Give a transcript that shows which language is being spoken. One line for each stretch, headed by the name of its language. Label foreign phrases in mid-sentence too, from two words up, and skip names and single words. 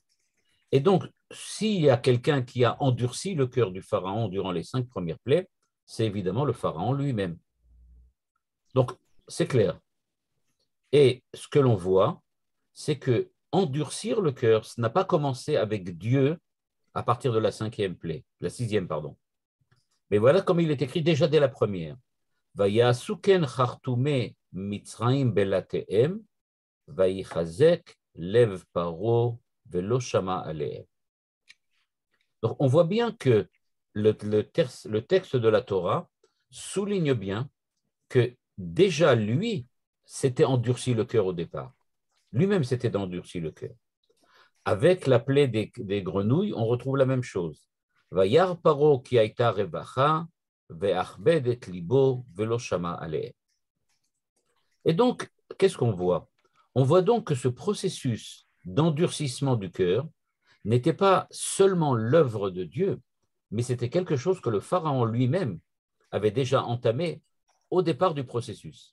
French: Et donc, s'il y a quelqu'un qui a endurci le cœur du pharaon durant les 5 premières plaies, c'est évidemment le pharaon lui-même. Donc, c'est clair. Et ce que l'on voit, c'est que endurcir le cœur, ça n'a pas commencé avec Dieu à partir de la 5e plaie, la 6e, pardon. Mais voilà comme il est écrit déjà dès la première.
Hebrew: ויעשו כן חרטמי מצרים בלטיהם, ויחזק לב פרעה ולא שמע אלהם.
French: Donc on voit bien que le texte de la Torah souligne bien que déjà lui s'était endurci le cœur au départ. Lui-même s'était endurci le cœur. Avec la plaie des grenouilles, on retrouve la même chose.
Hebrew: וירא פרעה כי היתה הרוחה, והכבד את לבו ולא שמע אלהם.
French: Et donc, qu'est-ce qu'on voit? On voit donc que ce processus d'endurcissement du cœur n'était pas seulement l'œuvre de Dieu, mais c'était quelque chose que le Pharaon lui-même avait déjà entamé au départ du processus.